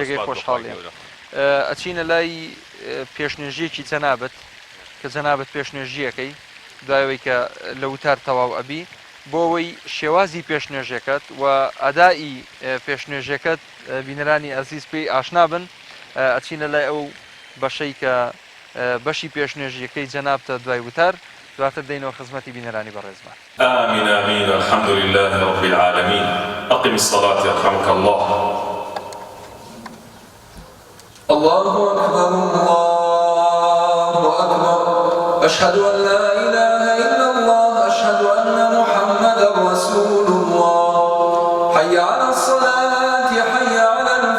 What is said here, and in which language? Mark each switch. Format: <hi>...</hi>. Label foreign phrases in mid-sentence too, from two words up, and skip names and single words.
<ckb>ئەچینە لای پێشنێژیەکی جەنابەت کە جەنابەت پێشنێژیەکەی دوایەوەی کە لە وتار تەواو ئەبی بۆ ئەوەی شێوازی پێشنێژەکەت و ئەدایی پێشنێژەکەت بینەرانی ئەزیز پێی ئاشنا بن ئەچینە لای ئەو بەشەی کە بەشی پێشنێژیەکەی جەنابتە دوای وتار دواتر دەینەوە خزمەتی بینەرانی بەڕێزمان.</ckb> <ar>آمين آمين الحمد لله رب العالمين أقم الصلاة يرحمك الله. الله أكبر الله أكبر أشهد أن لا إله إلا الله أشهد أن محمدا رسول الله حي على الصلاة حي على</ar>